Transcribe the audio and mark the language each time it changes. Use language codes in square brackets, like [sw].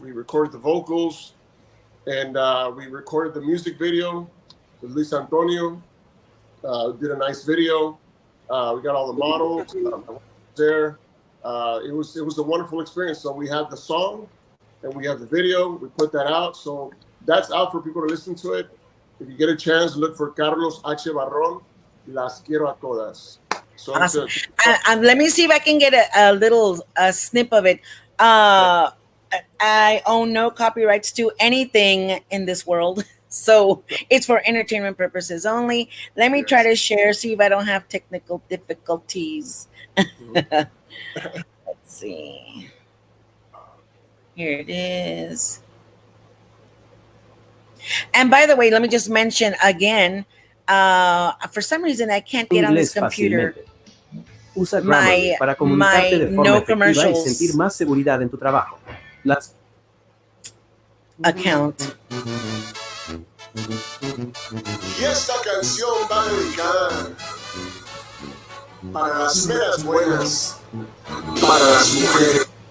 [en] We recorded the vocals, and we recorded the music video with Luis Antonio. Did a nice video. We got all the models there. It was a wonderful experience. So we had the song, and we have the video. We put that out, so that's out for people to listen to it. If you get a chance, look for Carlos H. Barron, Las Quiero a Todas. So awesome. Let me see if I can get a little snip of it. I own no copyrights to anything in this world, so it's for entertainment purposes only. Let me try to share, see if I don't have technical difficulties. Let's see. Here it is. And by the way, let me just mention again, for some reason I can't get on this computer. [es] Usa Grammarly para comunicarte de forma efectiva y sentir más seguridad en tu trabajo. [en] Account. [es] Y esta canción va dedicada para las meras buenas, para las mujeres.